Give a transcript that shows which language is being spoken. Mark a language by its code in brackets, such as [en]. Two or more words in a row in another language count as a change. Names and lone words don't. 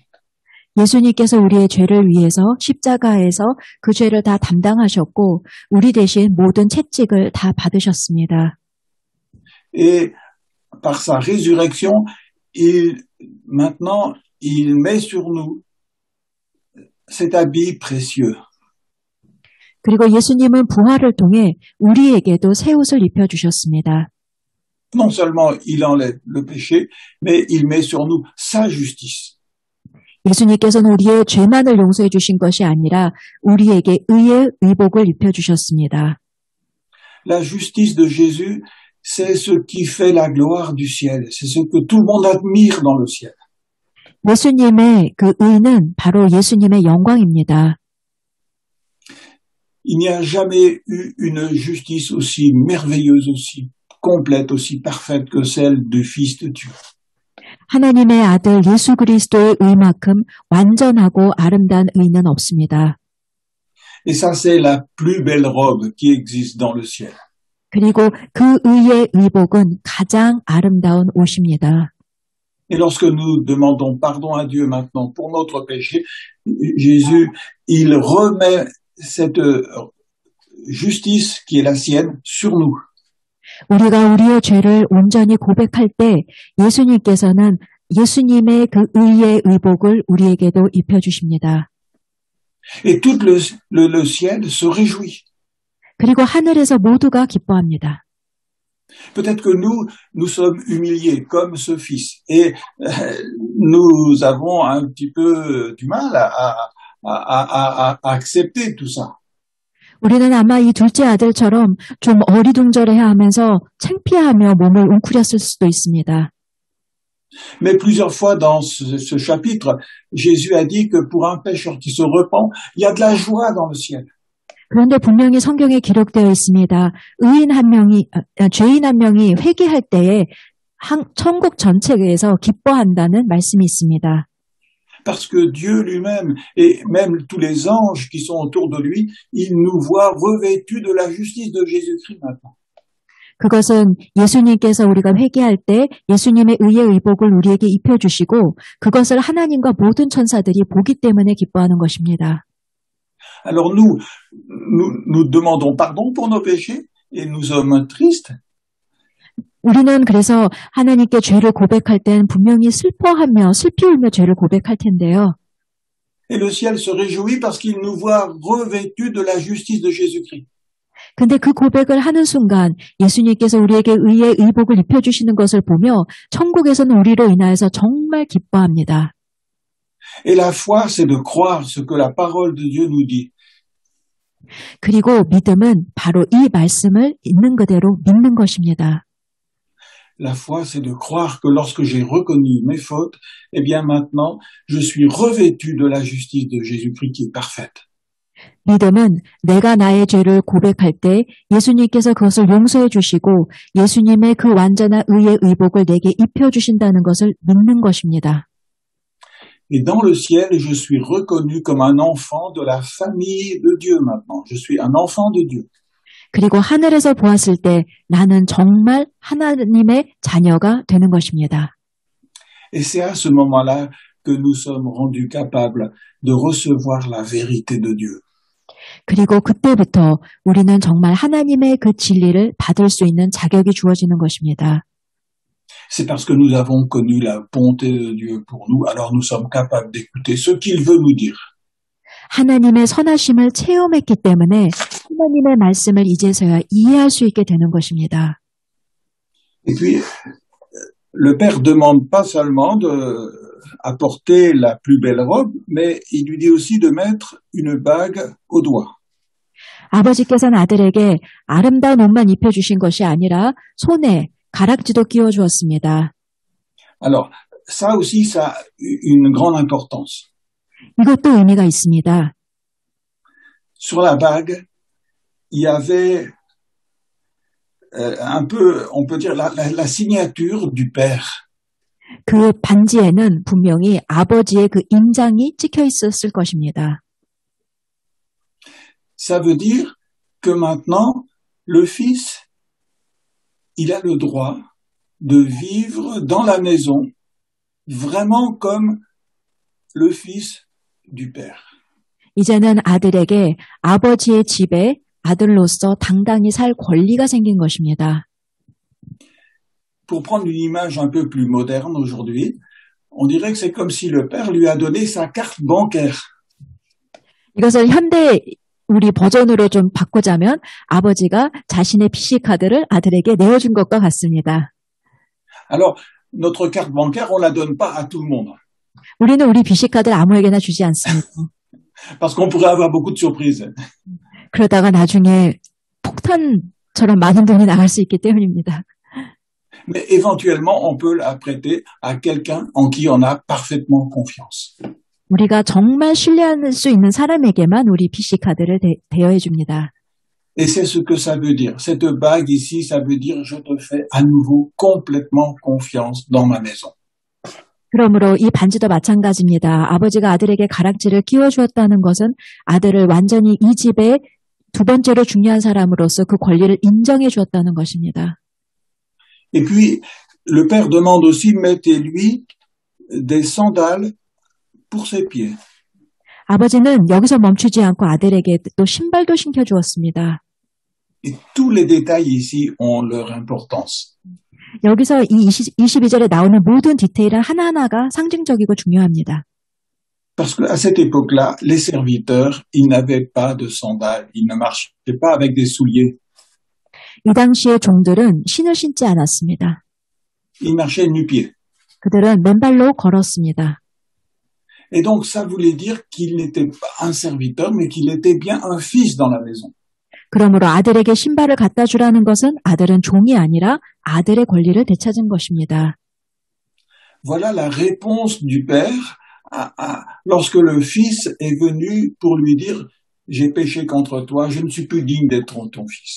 [ko] 예수님께서 우리의 죄를 위해서 십자가에서 그 죄를 다 담당하셨고 우리 대신 모든 채찍을 다 받으셨습니다. [fr] Et par sa résurrection, maintenant, il met sur nous cet habit précieux. [ko] 그리고 예수님은 부활을 통해 우리에게도 새 옷을 입혀주셨습니다. [fr] Non seulement il enlève le péché, mais il met sur nous sa justice. [ko] 예수님께서는 우리의 죄만을 용서해 주신 것이 아니라 우리에게 의의 의복을 입혀주셨습니다. [fr] La justice de Jésus, c'est ce qui fait la gloire du ciel. C'est ce que tout le monde admire dans le ciel. [ko] 예수님의 그 의는 바로 예수님의 영광입니다. [fr] Il n'y a jamais eu une justice aussi merveilleuse, aussi complète, aussi parfaite que celle du Fils de Dieu. [ko] 하나님의 아들 예수 그리스도의 의만큼 완전하고 아름다운 의는 없습니다. [fr] Et ça, c'est la plus belle robe qui existe dans le ciel. [ko] 그리고 그 의의 의복은 가장 아름다운 옷입니다. [fr] Et lorsque nous demandons pardon à Dieu maintenant pour notre péché, Jésus, il remet cette justice qui est la sienne sur nous. [ko] 우리가 우리의 죄를 온전히 고백할 때 예수님께서는 예수님의 그 의의 의복을 우리에게도 입혀주십니다. [fr] Et tout le ciel se réjouit. [ko] 그리고 하늘에서 모두가 기뻐합니다. [fr] Peut-être que nous sommes humiliés comme ce fils et nous avons un petit peu du mal à accepter tout ça. [ko] 우리는 아마 이 둘째 아들처럼 좀 어리둥절해하면서 창피하며 몸을 웅크렸을 수도 있습니다. [fr] Mais plusieurs fois dans ce chapitre, Jésus a dit que pour un pécheur qui se repent, il y a de la joie dans le ciel. [ko] 그런데 분명히 성경에 기록되어 있습니다. 죄인 한 명이 회개할 때에 천국 전체에서 기뻐한다는 말씀이 있습니다. [fr] Parce que Dieu lui-même et même tous les anges qui sont autour de lui, ils nous voient revêtus de la justice de Jésus-Christ maintenant. [ko] 그것은 예수님께서 우리가 회개할 때 예수님의 의의 의복을 우리에게 입혀주시고 그것을 하나님과 모든 천사들이 보기 때문에 기뻐하는 것입니다. [fr] Alors nous demandons pardon pour nos péchés et nous sommes tristes. [ko] 우리는 그래서 하나님께 죄를 고백할 땐 분명히 슬피 울며 죄를 고백할 텐데요. [fr] Et le ciel se réjouit parce qu'il nous voit revêtus de la justice de Jésus-Christ. [ko] 근데 그 고백을 하는 순간 예수님께서 우리에게 의의 의복을 입혀주시는 것을 보며 천국에서는 우리로 인하여서 정말 기뻐합니다. [fr] Et la foi, c'est de croire ce que la parole de Dieu nous dit. [ko] 그리고 믿음은 바로 이 말씀을 있는 그대로 믿는 것입니다. [fr] La foi, c'est de croire que lorsque j'ai reconnu mes fautes, eh bien maintenant, je suis revêtu de la justice de Jésus-Christ qui est parfaite. [ko] 믿음은 내가 나의 죄를 고백할 때 예수님께서 그것을 용서해 주시고 예수님의 그 완전한 의의 의복을 내게 입혀주신다는 것을 믿는 것입니다. [fr] Et dans le ciel, je suis reconnu comme un enfant de la famille de Dieu maintenant. Je suis un enfant de Dieu. [ko] 그리고 하늘에서 보았을 때 나는 정말 하나님의 자녀가 되는 것입니다. [fr] Et c'est à ce moment-là que nous sommes rendus capables de recevoir la vérité de Dieu. [ko] 그리고 그때부터 우리는 정말 하나님의 그 진리를 받을 수 있는 자격이 주어지는 것입니다. [fr] C'est parce que nous avons connu la bonté de Dieu pour nous, alors nous sommes capables d'écouter ce qu'il veut nous dire. [ko] 하나님의 선하심을 체험했기 때문에 하나님의 말씀을 이제서야 이해할 수 있게 되는 것입니다. [fr] Et puis, le Père demande pas seulement d'apporter la plus belle robe, mais il lui dit aussi de mettre une bague au doigt. [ko] 아버지께서는 아들에게 아름다운 옷만 입혀주신 것이 아니라 손에 가락지도 끼워주었습니다. [fr] Alors, ça aussi, ça a une grande importance. [ko] 이것도 의미가 있습니다. [fr] Sur la bague, il y avait un peu, on peut dire, la signature du Père. [ko] 그 반지에는 분명히 아버지의 그 인장이 찍혀 있었을 것입니다. [fr] Ça veut dire que maintenant, le Fils, il a le droit de vivre dans la maison vraiment comme le Fils du Père. [ko] 이제는 아들에게 아버지의 집에 아들로서 당당히 살 권리가 생긴 것입니다. [fr] Pour prendre une image un peu plus moderne aujourd'hui, on dirait que c'est comme si le Père lui a donné sa carte bancaire. [ko] 이것을 현대 우리 버전으로 좀 바꾸자면 아버지가 자신의 PC카드를 아들에게 내어준 것과 같습니다. [fr] Alors, notre carte bancaire, on la donne pas à tout le monde. [ko] 우리는 우리 PC카드를 아무에게나 주지 않습니다. [fr] Parce qu'on pourrait avoir beaucoup de surprises. [ko] 그러다가 나중에 폭탄처럼 많은 돈이 나갈 수 있기 때문입니다. [fr] Mais éventuellement, on peut la prêter à quelqu'un en qui on a parfaitement confiance. [ko] 우리가 정말 신뢰할 수 있는 사람에게만 우리 PC카드를 대여해 줍니다. [fr] Et c'est ce que ça veut dire. Cette bague ici, ça veut dire je te fais à nouveau complètement confiance dans ma maison. [ko] 그러므로 이 반지도 마찬가지입니다. 아버지가 아들에게 가락지를 끼워주었다는 것은 아들을 완전히 이 집의 두 번째로 중요한 사람으로서 그 권리를 인정해 주었다는 것입니다. [fr] Et puis, le Père demande aussi, mettez-lui des sandales pour ses pieds. [ko] 아버지는 여기서 멈추지 않고 아들에게 또 신발도 신겨주었습니다. [fr] Et tous les détails ici ont leur importance. [ko] 여기서 이 22절에 나오는 모든 디테일은 하나하나가 상징적이고 중요합니다. [fr] Parce qu'à cette époque-là, les serviteurs, ils n'avaient pas de sandales, ils ne marchaient pas avec des souliers. [ko] 이 당시의 종들은 신을 신지 않았습니다. [fr] Ils marchaient nu-pieds. [ko] 그들은 맨발로 걸었습니다. [fr] Et donc, ça voulait dire qu'il n'était pas un serviteur, mais qu'il était bien un fils dans la maison. [ko] 그러므로 아들에게 신발을 갖다 주라는 것은 아들은 종이 아니라 아들의 권리를 되찾은 것입니다. [fr] Voilà la réponse du Père lorsque le Fils est venu pour lui dire « J'ai péché contre toi, je ne suis plus digne d'être ton fils ».